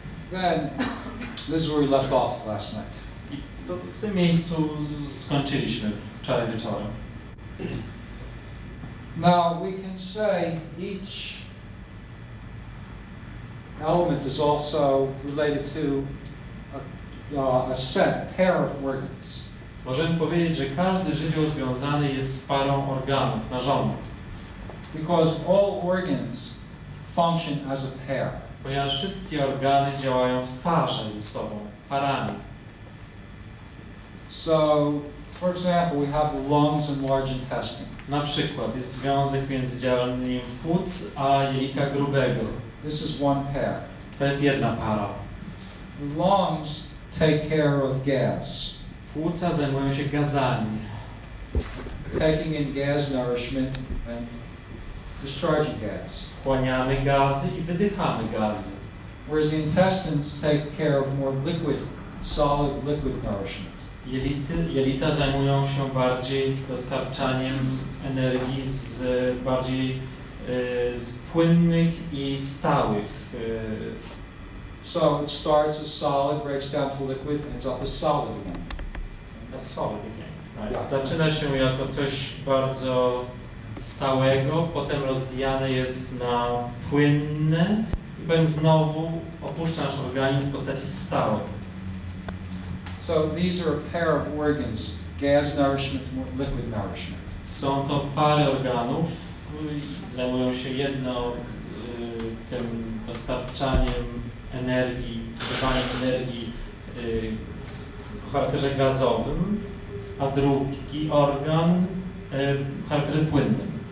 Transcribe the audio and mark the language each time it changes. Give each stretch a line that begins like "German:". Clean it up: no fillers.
English: then this is where we left off last night.
Polish: I to w tym miejscu skończyliśmy wczoraj wieczorem.
English: Now we can say each element is also related to a pair of organs.
Polish: Możemy powiedzieć, że każdy żywioł związany jest z parą organów, narządów.
English: Because all organs function as a pair.
Polish: Ponieważ wszystkie organy działają w parze ze sobą, parami.
English: So, for example, we have the lungs and large intestine.
Polish: Na przykład jest związek między działaniem płuc a jelita grubego.
English: This is one pair.
Polish: To jest jedna para.
English: The lungs take care of gas,
Polish: Płuca zajmują się gazami,
English: taking in gas nourishment and discharging gas.
Polish: wchłaniamy gazy i wydychamy gazy.
English: Whereas the intestines take care of more solid liquid nourishment.
Polish: Jelita zajmują się bardziej dostarczaniem energii z bardziej z płynnych i stałych.
English: So it starts as solid, breaks down to liquid, ends up as solid again. Solid again.
Polish: Tak. Zaczyna się jako coś bardzo stałego, potem rozbijane jest na płynne i potem znowu opuszcza nasz organizm w postaci stałej.
English: So these are a pair of organs, gas nourishment and liquid nourishment.
Polish: Są to pary organów, zajmują się jedno tym dostarczaniem energii, wydawaniem energii w charakterze gazowym, a drugi organ w charakterze płynnym.